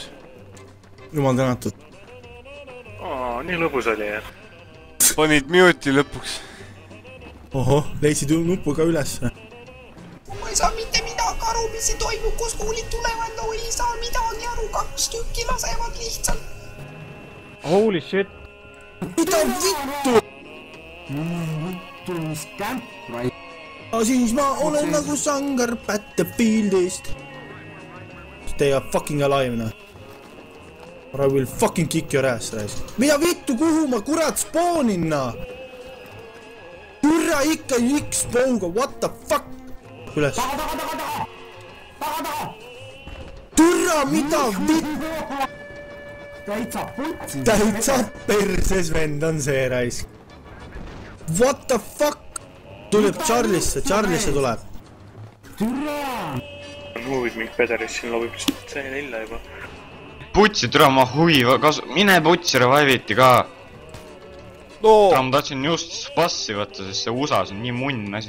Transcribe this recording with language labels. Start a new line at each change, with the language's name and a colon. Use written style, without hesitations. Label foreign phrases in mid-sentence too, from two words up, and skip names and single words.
Estonian: Jumal tänatud. Nii lõbus oli, jah. Panid mute'i lõpuks. Ohoh, leidsid nupu ka üles. Ma ei saa mitte midagi aru, mis see toimub, kus kuulid tulevad, no ei saa midagi aru, 2 tükki lasevad lihtsalt.
English: Holy shit.
Estonian: Mida vittu? Siis ma olen nagu sangar Battlefieldist.
English: Stay up fucking alive, noh. Or I will fucking kick your ass,
Estonian: raisk. Mida vittu, kuhu ma kurat spoonin, noh? Türa ikka X-spawga,
English: what the fuck?
Estonian: Üles. Türa, mida vittu? Täitsa perses vend on see raisk.
English: What the fuck?
Estonian: Tuleb Charlisse tuleb. Nuuid mingi pederis siin lobib, see on 4 juba. Putsi, türa ma huvi, mine putsi reviviti ka. Türa ma tahtsin just spassi võtta, sest see USAs on nii munn asi.